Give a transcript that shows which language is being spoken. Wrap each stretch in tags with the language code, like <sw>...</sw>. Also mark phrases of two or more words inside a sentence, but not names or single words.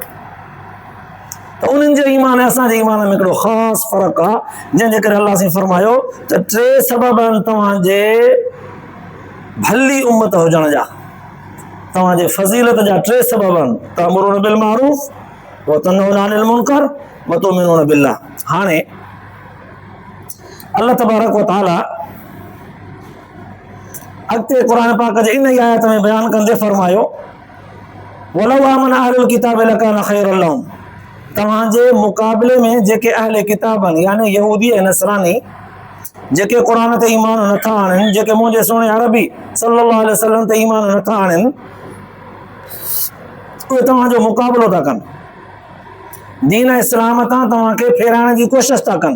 <sd>त उन्हनि जे ईमान ऐं असांजे ईमान में हिकिड़ो ख़ासि फ़र्क़ु आहे, जंहिंजे करे अलाह साईं फरमायो त 3 सबब आहिनि तव्हांजे भली उम्मत हुजण जा, तव्हांजे फज़ीलत जा 3 सबब आहिनि।</sd> <ar>تأمرون بالمعروف وتنهون عن المنكر وتؤمنون بالله.</ar> <sd>हाणे</sd> <ar>الله تبارك وتعالى</ar> <sd>अॻिते क़ुर पाक जे इन ई आयत में बयानु कंदे फरमायो</sd> <ar>ولو آمن أهل الكتاب لكان خيرا لهم.</ar> <sd>तव्हांजे मुक़ाबले में जेके अहले किताब आहिनि, यानी यहूदी ऐं नसरानी, जेके क़ुर ते ईमान नथा आणनि, जेके मुंहिंजे सुहिणे अरबी</sd> <ar>صلى الله عليه وسلم</ar> <sd>ते ईमान नथा आणनि, उहे तव्हांजो मुक़ाबिलो था कनि, दीन इस्लाम तां तव्हांखे फेराइण जी कोशिशि था कनि।</sd>